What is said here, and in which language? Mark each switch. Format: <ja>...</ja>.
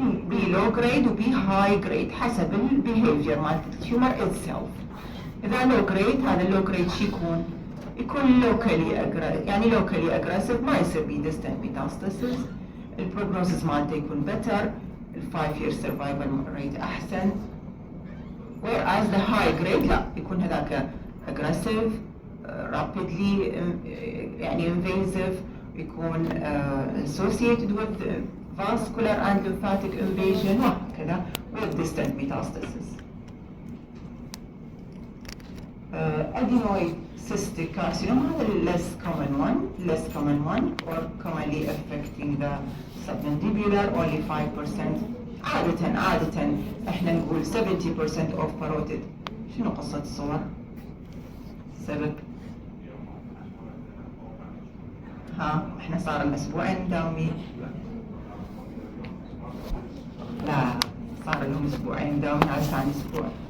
<en>B low grade و B high grade حسب behavior</en> <ar>مال التيومر</ar> <en>itself. إذا low grade هذا low grade شو يكون locally aggressive</en> <ar>ما يصير بيه</ar> <en>distant metastasis.</en> <ar>البروجنوسيس مالته يكون better.</ar> <en>5-year survival rate أحسن. whereas the high grade</en> <ar>لا يكون هذاك</ar> <en>aggressive, rapidly يعني invasive, يكون associated with vascular and lymphatic invasion وهكذا with distant metastasis. adenoid cystic carcinoma هذا less common one or commonly affecting the submandibular only 5%.</en> <ar>عادة احنا نقول 70% of parotid. شنو قصة الصور؟ سبب احنا صار لنا اسبوعين نداومين. لا صار لهم اسبوعين نداومين على ثاني اسبوع.</ar>